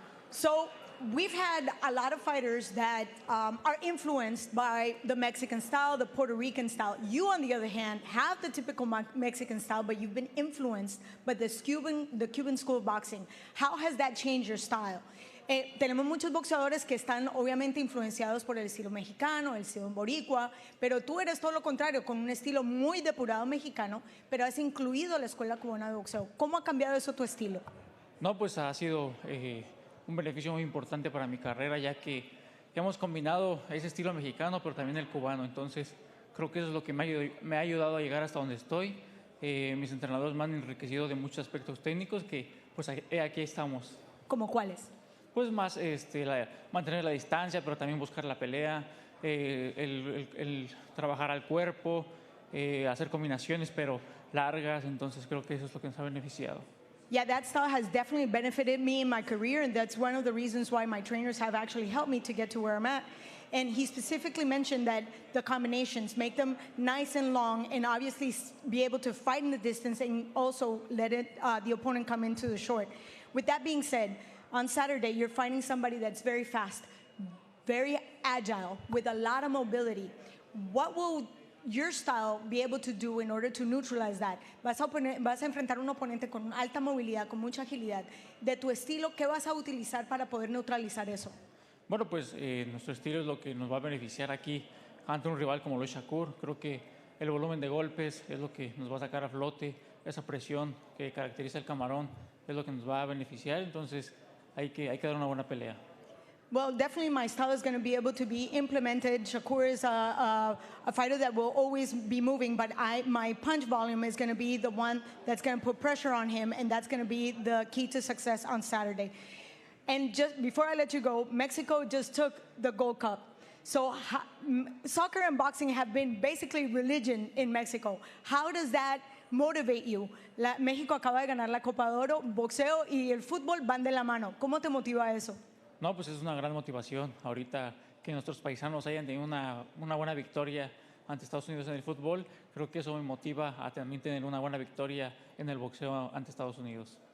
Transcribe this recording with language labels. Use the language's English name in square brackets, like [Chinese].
[English] So we've had a lot of fighters that are influenced by the Mexican style, the Puerto Rican style. You, on the other hand, have the typical Mexican style, but you've been influenced by the Cuban school of boxing. How has that changed your style? [Spanish] Tenemos muchos boxeadores que están obviamente influenciados por el estilo mexicano, el estilo boricua, pero tú eres todo lo contrario, con un estilo muy depurado mexicano, pero has incluido la escuela cubana de boxeo. ¿Cómo ha cambiado eso tu estilo? No, pues ha sido un beneficio muy importante para mi carrera, ya que hemos combinado ese estilo mexicano, pero también el cubano. Entonces, creo que eso es lo que me ha ayudado a llegar hasta donde estoy. Mis entrenadores me han enriquecido de muchos aspectos técnicos que, pues, aquí estamos. ¿Cómo cuáles? Pues más mantener la distancia, pero también buscar la pelea, el trabajar al cuerpo, hacer combinaciones, pero largas. Entonces, creo que eso es lo que nos ha beneficiado. [English] Yeah, that style has definitely benefited me in my career, and that's one of the reasons why my trainers have actually helped me to get to where I'm at. And he specifically mentioned that the combinations make them nice and long, and obviously be able to fight in the distance and also let the opponent come into the short. With that being said, on Saturday, you're fighting somebody that's very fast, very agile, with a lot of mobility. What will your style be able to do in order to neutralize that? [Spanish] Vas a enfrentar un oponente con alta movilidad, con mucha agilidad. De tu estilo, ¿qué vas a utilizar para poder neutralizar eso? Bueno, pues nuestro estilo es lo que nos va a beneficiar aquí ante un rival como lo es Shakur. Creo que el volumen de golpes es lo que nos va a sacar a flote. Esa presión que caracteriza el camarón es lo que nos va a beneficiar. Entonces, hay que dar una buena pelea. [English] Well, definitely my style is going to be able to be implemented. Shakur is a fighter that will always be moving, but my punch volume is going to be the one that's going to put pressure on him, and that's going to be the key to success on Saturday. And just before I let you go, Mexico just took the Gold Cup. So soccer and boxing have been basically religion in Mexico. How does that motivate you? [Spanish] México acaba de ganar la Copa de Oro, boxeo y el fútbol van de la mano. ¿Cómo te motiva eso? No, pues es una gran motivación. Ahorita que nuestros paisanos hayan tenido una buena victoria ante Estados Unidos en el fútbol, creo que eso me motiva a también tener una buena victoria en el boxeo ante Estados Unidos.